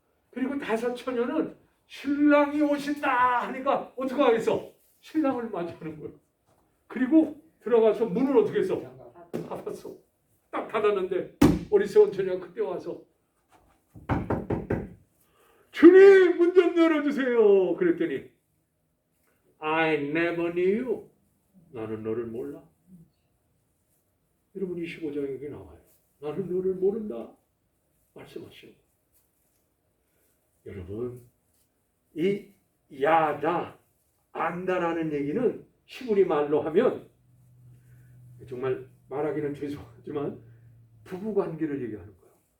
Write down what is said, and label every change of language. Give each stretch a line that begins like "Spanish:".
Korean: 그리고 다섯 처녀는 신랑이 오신다 하니까 어떻게 하겠어? 신랑을 맞이하는 거예요. 그리고 들어가서 문을 어떻게 했어? 닫았어. 딱 닫았는데 어리석은 처녀가 그때 와서 주님 문 좀 열어주세요. 그랬더니
English: I never knew you.
Korean: 나는 너를 몰라. 여러분 25장에 여기 나와요. 나는 너를 모른다. 말씀하시는 거예요. 여러분 이 야다 안다라는 얘기는 히브리 말로 하면 정말 말하기는 죄송하지만 부부관계를 얘기하는 거예요.